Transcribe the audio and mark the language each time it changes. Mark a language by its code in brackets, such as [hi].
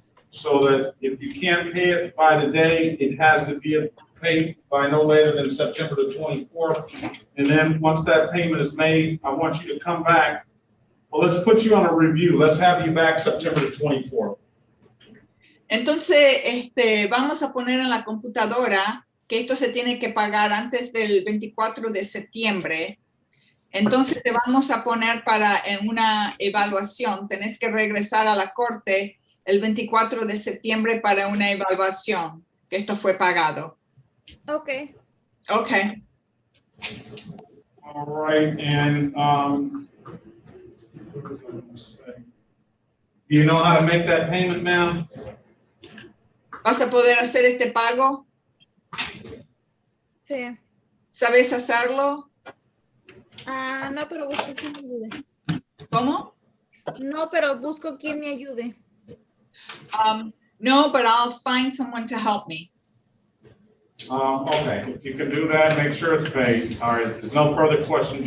[en] So that if you can't pay it by today, it has to be paid by no later than September the 24th. And then once that payment is made, I want you to come back. Well, let's put you on a review. Let's have you back September the 24th. [es] Entonces, vamos a poner en la computadora que esto se tiene que pagar antes del 24 de septiembre. Entonces, te vamos a poner en una evaluación. Tenés que regresar a la corte el 24 de septiembre para una evaluación, que esto fue pagado. [en] Ok. Okay. All right, and do you know how to make that payment, ma'am? [es] ¿Vas a poder hacer este pago? Sí. ¿Sabes hacerlo? No, pero busco que me ayude. ¿Cómo? No, pero busco quien me ayude. [en] No, but I'll find someone to help me. Okay, if you can do that, make sure it's paid. All right, there's no further questions.